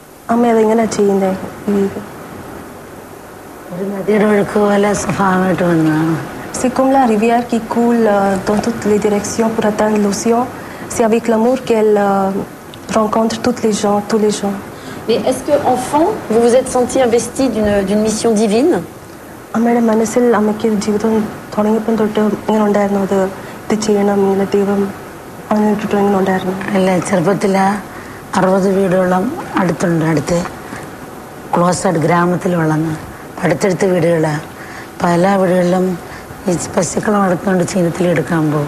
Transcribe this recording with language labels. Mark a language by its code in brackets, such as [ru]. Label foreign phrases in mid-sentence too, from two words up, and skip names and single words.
[fr] C'est comme la rivière qui coule dans toutes les directions pour atteindre l'océan. C'est avec l'amour qu'elle rencontre tous les gens. Mais est-ce qu'enfant, vous vous êtes senti investi d'une mission divine? [ml] ക്ലോസഡ് ഗ്രാമത്തിൽ വളർന്ന് അടുത്തടുത്ത വീടുകൾ അപ്പോൾ എല്ലാ വീടുകളിലും ഈ പശുക്കളെ വളർത്തുകൊണ്ട് ചീനത്തിലെടുക്കാൻ പോകും.